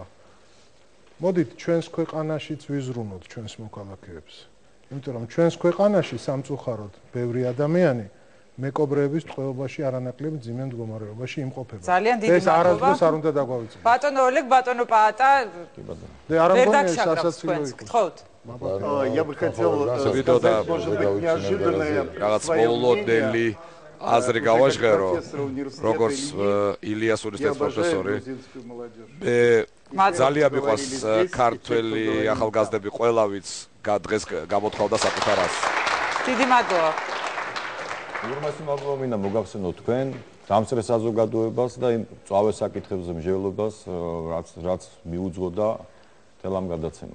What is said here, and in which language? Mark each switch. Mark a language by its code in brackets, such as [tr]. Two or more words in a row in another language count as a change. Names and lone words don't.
[ka] მოდით ჩვენს ქვეყანაშიც ვიზრუნოთ ჩვენს მოქალაქეებს. იმიტომ რომ ჩვენს ქვეყანაში სამწუხაროდ ბევრი ადამიანი მეკობრეების ტყვეობაში არანაკლებ ძიმე მდგომარეობაში იმყოფება. ძალიან დიდი მადლობა. ეს არასდროს არ უნდა დაგვავიწყდეს. ბატონო ოლეგ, ბატონო პაატა. ვერ დაგშავრავს, გთხოვთ. [ru] Я бы хотел сказать, может быть, неожиданное своим [ka] აზრი გავაჟღერო, როგორც ილიას უნივერსიტეტის პროფესორი. მე ძალიან მიყვარს ქართველი ახალგაზრდები ყველა, ვინც დღეს გამოთხოვდა საკუთარ ასს. დიდი მადლობა. იმასი მადლობა მინდა მოგახსენოთ თქვენ დამსწრე საზოგადოებას და იმ წავე საკითხებზე მსჯელობას, რაც მიუძღოდა თელ ამ გადაცემას.